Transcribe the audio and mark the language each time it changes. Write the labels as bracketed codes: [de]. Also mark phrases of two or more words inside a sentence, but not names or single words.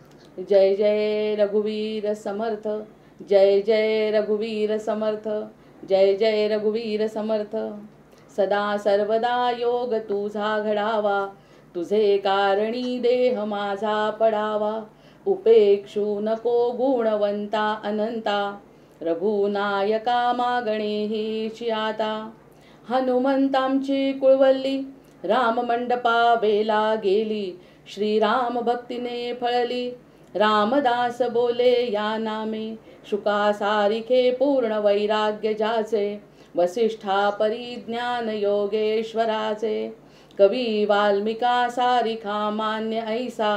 [mr] जय जय रघुवीर समर्थ, जय जय रघुवीर समर्थ, जय जय रघुवीर समर्थ। सदा सर्वदा योग तुझा घडावा, तुझे कारणी देह माझा पडावा। उपेक्षू नको गुणवंता अनंता, रघुनायका मागणे हीची आता। हनुमंतांची कुळवल्ली राम मंडपा वेला गेली, श्रीराम भक्तीने फळली। रामदास बोले या नामे, शुका सारिखे पूर्ण वैराग्य जाचे। वसिष्ठा परिज्ञान योगेश्वराचे, कवी वाल्मिका सारिखा मान्य ऐसा।